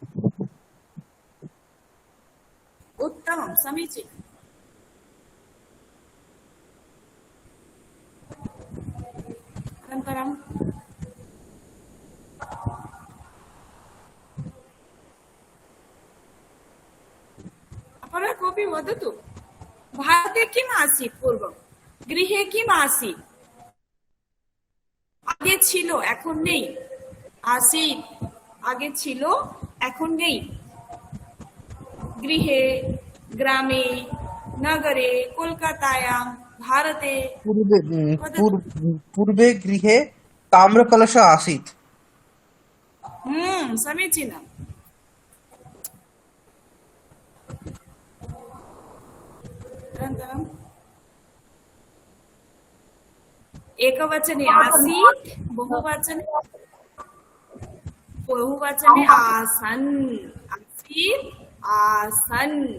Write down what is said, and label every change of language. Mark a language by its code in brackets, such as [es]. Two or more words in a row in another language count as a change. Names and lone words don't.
[sa] उत्तमं समीचीनम् अनन्तरम् अपरः कोऽपि वदतु भारते किम् आसीत् पूर्वं गृहे किम् आसीत् [bn] আগে ছিলো এখন নেই आसीत् আগে ছিলো এখন নেই [sa] गृहे ग्रामे नगरे कोलकातायां भारते पूर्वे गृहे ताम्रकलश आसीत् समीचीनम् अनन्तरम् एकवचने आसीत् बहुवचने आसन् आसीत् आसन्